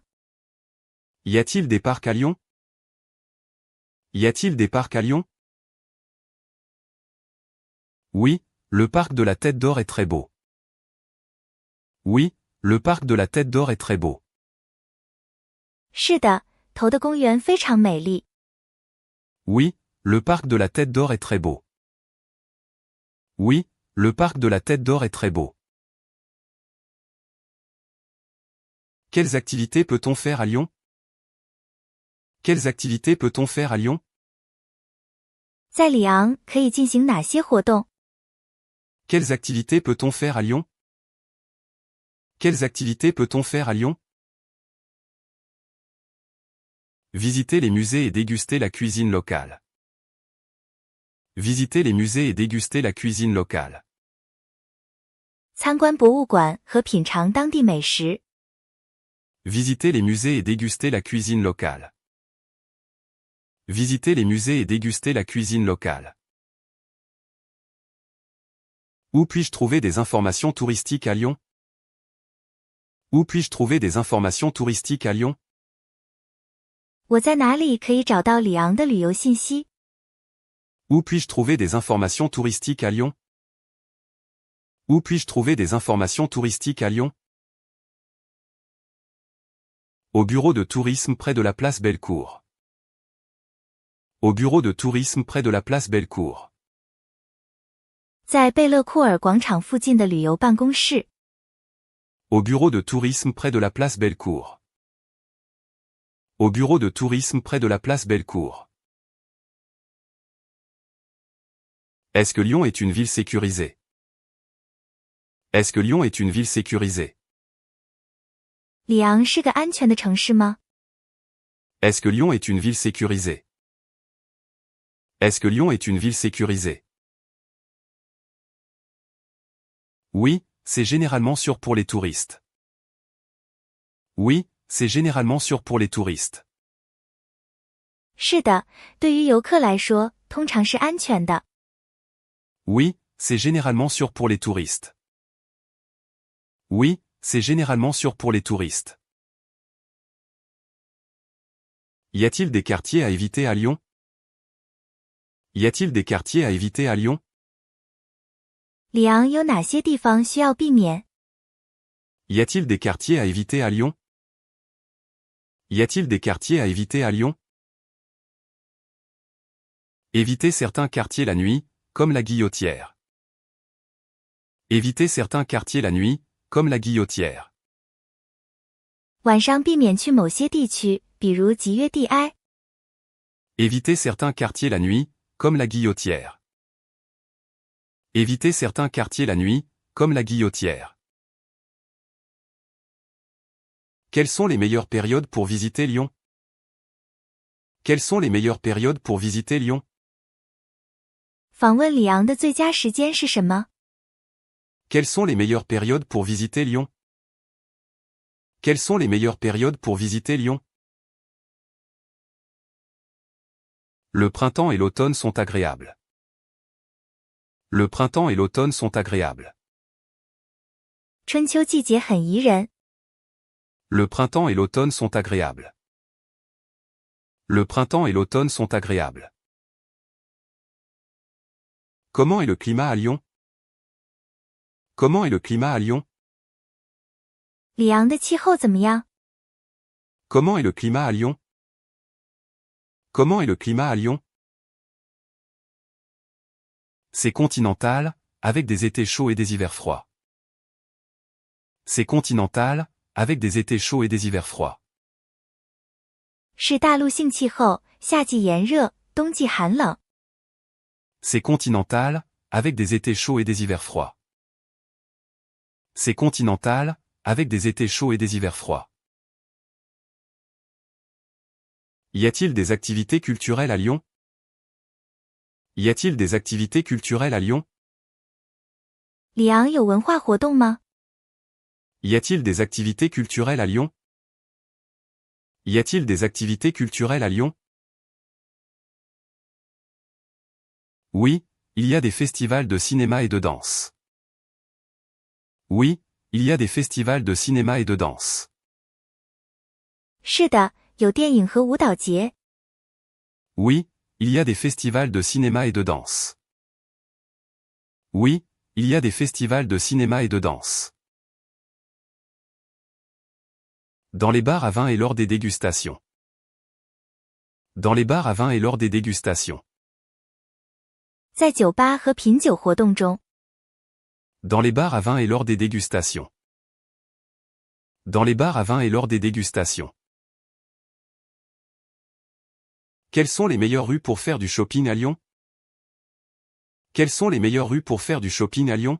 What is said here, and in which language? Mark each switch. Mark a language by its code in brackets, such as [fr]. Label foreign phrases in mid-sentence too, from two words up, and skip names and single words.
[fr] Y a-t-il des parcs à Lyon? Y a-t-il des parcs à Lyon? Oui, le parc de la Tête d'Or est très beau. Oui, le parc de la Tête d'Or est très beau. [zh] 是的，头的公园非常美丽。 [fr] Oui, le parc de la Tête d'Or est très beau. Oui, le parc de la Tête d'Or est très beau. Quelles activités peut-on faire à Lyon? Quelles activités peut-on faire à Lyon? [zh] 在里昂可以进行哪些活动？ [fr] Quelles activités peut-on faire à Lyon? Quelles activités peut-on faire à Lyon? Visiter les musées et déguster la cuisine locale. Visiter les musées et déguster la cuisine locale. [zh] 参观博物馆和品尝当地美食。 [fr] Visiter les musées et déguster la cuisine locale. Visiter les musées et déguster la cuisine locale. Où puis-je trouver des informations touristiques à Lyon? Où puis-je trouver des informations touristiques à Lyon? [zh] 我在哪里可以找到里昂的旅游信息？ [fr] Où puis-je trouver des informations touristiques à Lyon? Où puis-je trouver des informations touristiques à Lyon? Au bureau de tourisme près de la place Bellecour. Au bureau de tourisme près de la place Bellecour. [zh] 在贝勒库尔广场附近的旅游办公室。 [fr] Au bureau de tourisme près de la place Bellecour. Au bureau de tourisme près de la place Bellecour. Est-ce que Lyon est une ville sécurisée? Est-ce que Lyon est une ville sécurisée? [zh] 里昂是个安全的城市吗？ [fr] Est-ce que Lyon est une ville sécurisée? Est-ce que Lyon est une ville sécurisée? Oui, c'est généralement sûr pour les touristes. Oui, c'est généralement sûr pour les touristes. [zh] 是的，对于游客来说，通常是安全的。 [fr] Oui, c'est généralement sûr pour les touristes. Oui, c'est généralement sûr pour les touristes. Y a-t-il des quartiers à éviter à Lyon? Y a-t-il des quartiers à éviter à Lyon? [zh] 里昂有哪些地方需要避免？ [fr] Y a-t-il des quartiers à éviter à Lyon? Y a-t-il des quartiers à éviter à Lyon? Évitez certains quartiers la nuit, comme la Guillotière. Évitez certains quartiers la nuit, comme la Guillotière. [zh] 晚上避免去某些地区，比如集约地埃。 [fr] Évitez certains quartiers la nuit, comme la Guillotière. Évitez certains quartiers la nuit, comme la Guillotière. Quelles sont les meilleures périodes pour visiter Lyon? Quelles sont les meilleures périodes pour visiter Lyon? [zh] 访问里昂的最佳时间是什么？ [fr] Quelles sont les meilleures périodes pour visiter Lyon? Quelles sont les meilleures périodes pour visiter Lyon? Le printemps et l'automne sont agréables. Le printemps et l'automne sont agréables. [zh] 春秋季节很宜人。 [fr] Le printemps et l'automne sont agréables. Le printemps et l'automne sont agréables. Comment est le climat à Lyon? Comment est le climat à Lyon? [zh] 里昂的气候怎么样？ [fr] Comment est le climat à Lyon? Comment est le climat à Lyon? C'est continental, avec des étés chauds et des hivers froids. C'est continental, avec des étés chauds et des hivers froids. [zh] 是大陆性气候，夏季炎热，冬季寒冷。 [fr] C'est continental, avec des étés chauds et des hivers froids. C'est continental, avec des étés chauds et des hivers froids. Y a-t-il des activités culturelles à Lyon? Y a-t-il des activités culturelles à Lyon? [zh] 里昂有文化活动吗？ [fr] Y a-t-il des activités culturelles à Lyon? Y a-t-il des activités culturelles à Lyon? Oui, il y a des festivals de cinéma et de danse. Oui, il y a des festivals de cinéma et de danse. [zh] 是的，有电影和舞蹈节。 [fr] Oui, il y a des festivals de cinéma et de danse. Oui, il y a des festivals de cinéma et de danse. Dans les bars à vin et lors des dégustations. Dans les bars à vin et lors des dégustations. [zh] 在酒吧和品酒活动中。 [fr] Dans les bars à vin et lors des dégustations. Dans les bars à vin et lors des dégustations. Quelles sont les meilleures rues pour faire du shopping à Lyon? Quelles sont les meilleures rues pour faire du shopping à Lyon?